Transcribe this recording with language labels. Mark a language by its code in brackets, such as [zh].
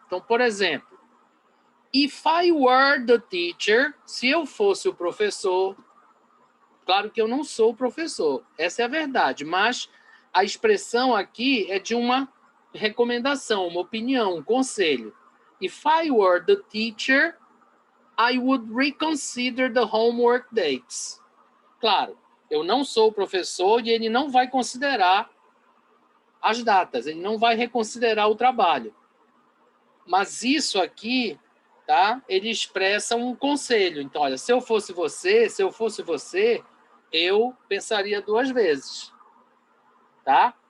[pt] Então, por exemplo, [en] if I were the teacher, [pt] se eu fosse o professor, claro que eu não sou o professor, essa é a verdade, mas a expressão aqui é de uma recomendação, uma opinião, um conselho. [en] If I were the teacher, I would reconsider the homework dates. [pt] Claro, eu não sou o professor e ele não vai considerar as datas, ele não vai reconsiderar o trabalho. Mas isso aqui, tá? Ele expressa um conselho. Então, olha, se eu fosse você, eu pensaria duas vezes, tá?